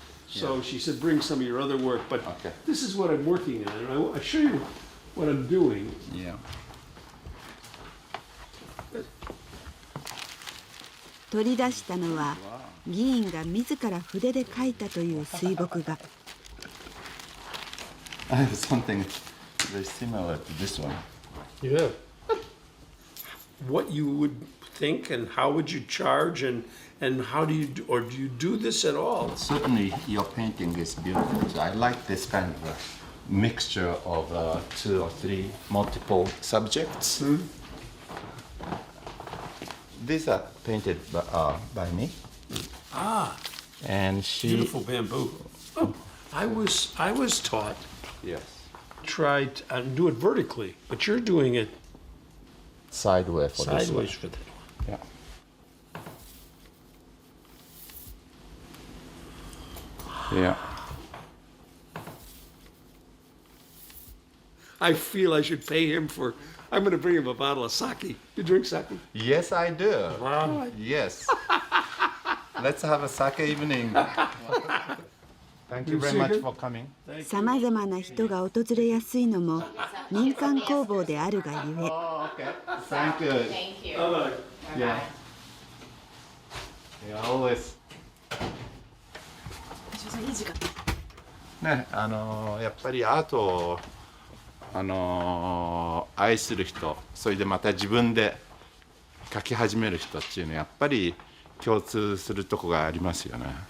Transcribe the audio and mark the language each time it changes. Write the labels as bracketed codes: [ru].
[en] So she said, bring some of your other work, but Okay. this is what I'm working on. And I'll show you what I'm doing. Yeah. [ja] 取り出したのは議員が自ら筆で書いたという水墨画。 [en] I have something very similar to this one. Yeah. What you would think and how would you charge and how do you do, or do you do this at all? Certainly, your painting is beautiful. So I like this kind of a mixture of 2 or 3 multiple subjects. These are painted by me. Ah, And she. beautiful bamboo. Oh, I was taught Yes. try and do it vertically, but you're doing it Sideways for this one. sideways for that one. Yeah. Yeah. I feel I should pay him for. I'm going to bring him a bottle of sake. You drink sake? Yes, I do. Wow. Yes. Let's have a sake evening. Thank you very much for coming. [ja] さまざまな人が訪れやすいのも民間工房であるがゆえ、 [en] Oh, okay. Thank you. Thank you. Yeah. Yeah, always. [ja] ね、やっぱりアートを愛する人、それでまた自分で描き始める人っていうのはやっぱり共通するとこがありますよね。